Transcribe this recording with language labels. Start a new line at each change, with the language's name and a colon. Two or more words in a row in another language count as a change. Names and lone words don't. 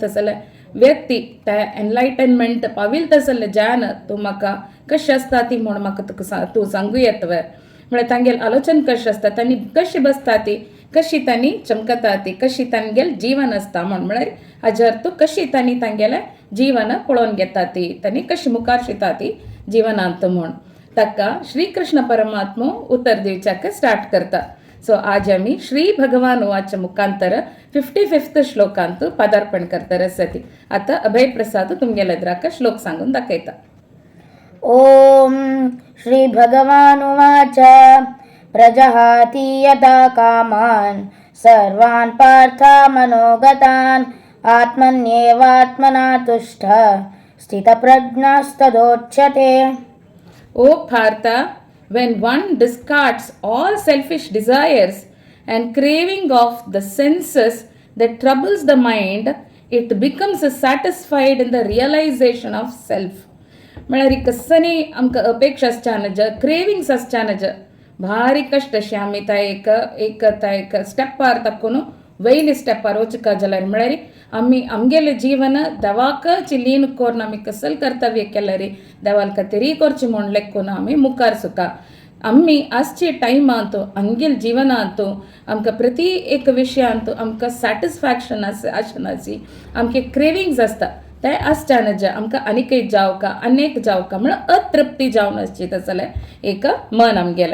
Konkani: तसले व्यक्ती त्या एनलायटनमेंट पाविल तसले ज्ञान तूं म्हाका कशें आसता ती म्हूण म्हाका तुका तूं सांगूं येतवे म्हळ्यार तांगेल आलोचन कशें आसता तांणी कशी बसता ती कशी तांणी चमकता ती कशी तांगेल जीवन आसता म्हळ्यार हाजेर तूं कशी तांणी तांगेलें जीवन पळोवन घेता ती तांणी कशी मुखार शिता ती जिवनांत म्हूण ताका श्री कृष्ण परमात्मो उत्तर दिवच्याक स्टार्ट करता. सो आज आमी श्री भगवान वाच मुखांतर 55th श्लोकांत पदार्पण करता सती. आता अभय प्रसाद तुमगेल्या एद्राक श्लोक सांगून दाखयता.
Sanskrit: ओम श्री भगवान उवाच प्रजहाति यदा कामान् सर्वान् पार्था मनोगतान् आत्मन्येवात्मना तुष्टः स्थितप्रज्ञस्तदोच्यते.
English: O Partha, when one discards all selfish desires and craving of the senses that troubles the mind, it becomes satisfied in the realization of self.
Konkani: म्हळ्यार कसनी आमकां अपेक्षा आसच्यानज क्रेविंग्स आसच्यानज भारी कश्ट अशें आमी त्या एक स्टेपार ताकून वयले स्टेपार वचका जाल्यार म्हळ्यार आमी आमगेलें जीवन देवाक लीन करून आमी कसल कर्तव्य केलें रे देवाल खातीर करचें म्हूण लेखून आमी मुखार सुका आमी आजचे टायमांत आमगेल जिवनांत आमकां प्रती एक विशयांत आमकां सॅटिस्फॅक्शन आसनाची आमचे क्रेविंग्स आसता ते आसच्यानज आमकां आनीकय जावका अनेक जावका म्हळ्यार अतृप्ती जावन आसची तसलें एक मन आमगेलें.